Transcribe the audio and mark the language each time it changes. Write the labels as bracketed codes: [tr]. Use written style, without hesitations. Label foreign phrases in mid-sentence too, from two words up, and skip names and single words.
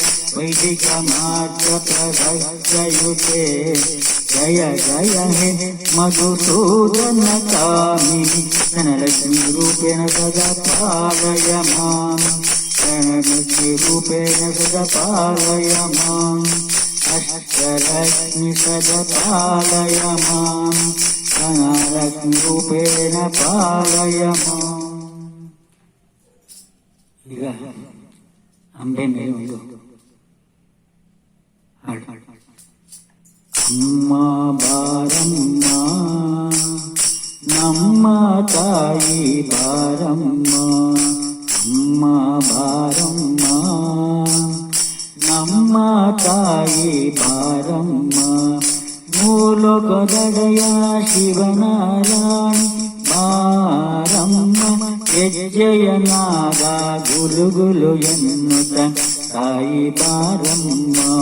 [sa] वैदिकमार्गप्रभक्तयुते जय जय हे मधुसूदन कामिनि धनलक्ष्मी रूपेण सदा पालय माम् धनलक्ष्मी रूपेण सदा पालय माम् अष्टलक्ष्मी सदा पालय माम् धनलक्ष्मी रूपेण पालय माम्. [kn] ಈಗ ಅಂಬೆ ಮೇಲೆ ಒಂದು ಹಾಡು. ಅಮ್ಮ ಬಾರಮ್ಮ ನಮ್ಮ ತಾಯಿ ಬಾರಮ್ಮ, ಅಮ್ಮ ಬಾರಮ್ಮ ನಮ್ಮ ತಾಯಿ ಬಾರಮ್ಮ, ಮೂಲೊಗದಡೆಯ ಶಿವನಾರಾಯಣಿ ಬಾರಮ್ಮ, ಹೆಜ್ಜೆಯನಾದ ಗುಲುಗುಲು ಎನ್ನುತ್ತ ತಾಯಿ ಬಾರಮ್ಮ.